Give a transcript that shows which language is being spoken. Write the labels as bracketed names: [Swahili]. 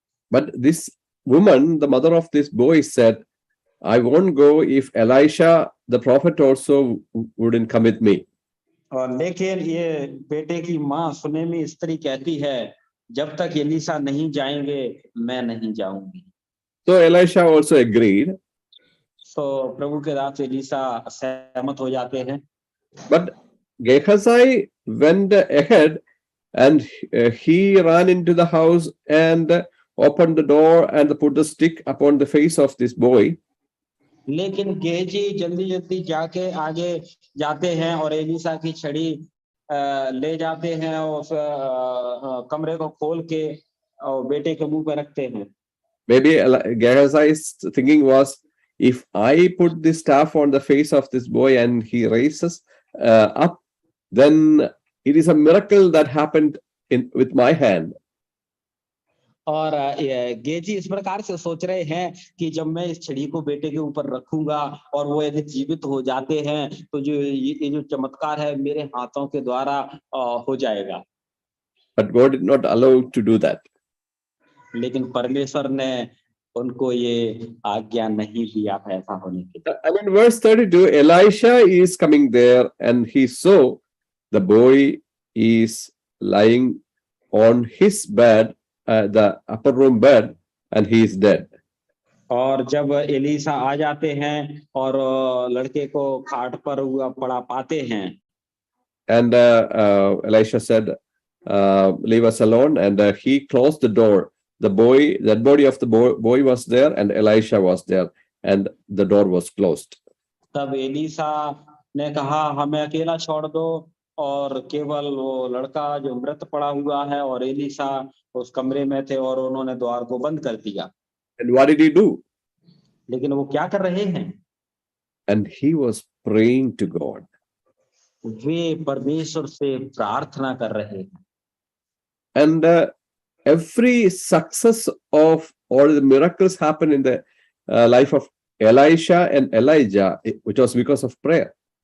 [English] But this woman, the mother of this boy, said, I won't go if Elisha, the prophet, also wouldn't come with me. [Hindi] और लेकिन ये बेटे की माँ सुनेमी स्त्री कहती है, जब तक एलीसा नहीं जाएंगे मैं नहीं जाऊंगी। [English] So Elisha also agreed. [Hindi] तो प्रभु के दास एलीसा सहमत हो जाते हैं। [English] But Gehazi went ahead, and he ran into the house and opened the door and put the stick upon the face of this boy. [Hindi] लेकिन गेहजी जल्दी जल्दी जाके आगे जाते हैं और एलीसा की छड़ी ले जाते हैं, उस कमरे को खोल के और बेटे के मुंह पे रखते हैं। [English] Maybe Gehazi's thinking was, if I put this staff on the face of this boy and he raises up, then it is a miracle that happened with my hand. [Hindi] और गेजी इस प्रकार से सोच रहे हैं कि जब मैं इस छड़ी को बेटे के ऊपर रखूंगा और वो यदि जीवित हो जाते हैं, तो जो ये जो चमत्कार है मेरे हाथों के द्वारा हो जाएगा। [English] But God did not allow to do that. [Hindi] लेकिन परमेश्वर ने उनको ये आज्ञा नहीं दिया ऐसा होने के लिए। [English] I mean, verse 32, Elisha is coming there and he saw the boy is lying on his bed, the upper room bed, and he is dead. [Hindi] और जब एलीसा आ जाते हैं और लड़के को खाट पर हुआ पड़ा पाते हैं, [English] and Elisha said, leave us alone, and he closed the door. The body of the boy was there, and Elisha was there, and the door was closed. [Hindi] तब एलीसा ने कहा, हमें अकेला छोड़ दो, और केवल वो लड़का जो मृत पड़ा हुआ है और एलीसा उस कमरे में थे, और उन्होंने द्वार को बंद कर दिया। [English] And what did he do? [Hindi] लेकिन वो क्या कर रहे हैं? [English] And he was praying to God. [Hindi] वे परमेश्वर से प्रार्थना कर रहे हैं। [English] And every success of all the miracles happened in the life of Elisha and Elijah, which was because of prayer.